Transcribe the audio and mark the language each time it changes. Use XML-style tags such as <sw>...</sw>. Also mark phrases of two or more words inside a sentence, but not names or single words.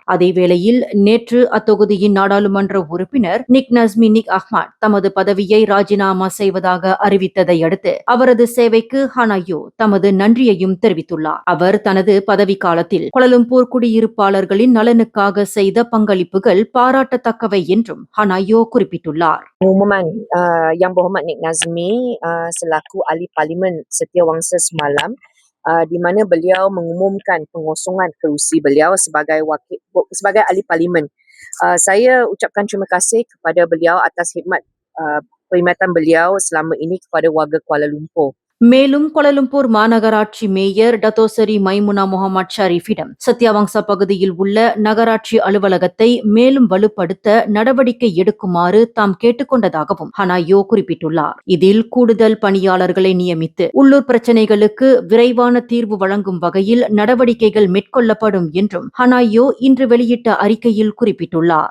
<ta>அதேவேளையில் நேற்று அத்தொகுதியின் நாடாளுமன்ற உறுப்பினர் நிக் நஸ்மி நிக் அஹ்மத் தமது பதவியை ராஜினாமா செய்வதாக அறிவித்ததை அடுத்து அவரது சேவைக்கு ஹனாயோ தமது நன்றியையும் தெரிவித்துள்ளார். அவர் தனது பதவி காலத்தில் கோலாலம்பூர் குடியிருப்பாளர்களின் நலனுக்காக செய்த பங்களிப்புகள் பாராட்டத்தக்கவை என்றும் ஹனாயோ குறிப்பிட்டுள்ளார்.</ta> <ms>Pengumuman Yang Berhormat Nik Nazmi selaku ahli parlimen Setiawangsa semalam di mana beliau mengumumkan pengosongan kerusi beliau sebagai ahli parlimen. Saya ucapkan terima kasih kepada beliau atas khidmat perkhidmatan beliau selama ini kepada warga Kuala Lumpur.</ms> <ta>மேலும் கோலாலம்பூர் மாநகராட்சி மேயர் டத்தோசரி மைமுனா முகமது ஷரீஃபிடம் சத்யவங்சா பகுதியில் உள்ள நகராட்சி அலுவலகத்தை மேலும் வலுப்படுத்த நடவடிக்கை எடுக்குமாறு தாம் கேட்டுக்கொண்டதாகவும் ஹனாயோ குறிப்பிட்டுள்ளார். இதில் கூடுதல் பணியாளர்களை நியமித்து உள்ளூர் பிரச்சினைகளுக்கு விரைவான தீர்வு வழங்கும் வகையில் நடவடிக்கைகள் மேற்கொள்ளப்படும் என்றும் ஹனாயோ இன்று வெளியிட்ட அறிக்கையில் குறிப்பிட்டுள்ளார்.</ta>